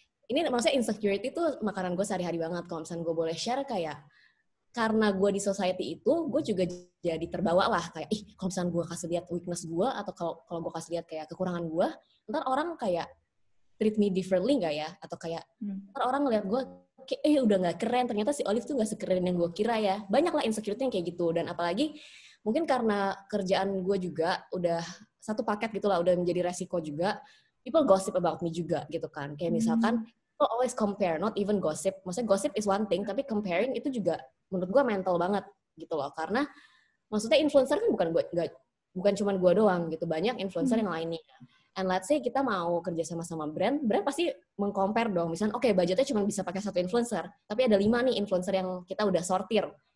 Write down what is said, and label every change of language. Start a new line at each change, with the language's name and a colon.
Indonesian: Ini maksudnya insecurity tuh makanan gue sehari-hari banget. Kalau misalnya gue boleh share kayak, karena gue di society itu, gue juga jadi terbawa lah kayak, kalau misalnya gue kasih lihat weakness gue, atau kalau gue kasih lihat kayak kekurangan gue, ntar orang kayak
English: treat me differently
Indonesian: nggak ya? Atau kayak ntar orang ngeliat gue kayak, udah nggak keren, ternyata si Olive tuh nggak sekeren yang gue kira ya. Banyak lah insecurity yang kayak gitu. Dan apalagi mungkin karena kerjaan gue juga udah satu paket gitu lah, udah menjadi resiko juga,
English: people gossip about me
Indonesian: juga gitu kan. Kayak misalkan,
English: people always compare, not even gossip.
Indonesian: Maksudnya
English: gossip is one thing,
Indonesian: tapi comparing itu juga menurut gue mental banget gitu loh. Karena maksudnya influencer kan bukan cuma gue doang gitu, banyak influencer yang lainnya.
English: And let's say
Indonesian: kita mau kerja sama brand pasti meng-compare dong. Misalnya, oke, budgetnya cuma bisa pakai satu influencer, tapi ada 5 nih influencer yang kita udah sortir.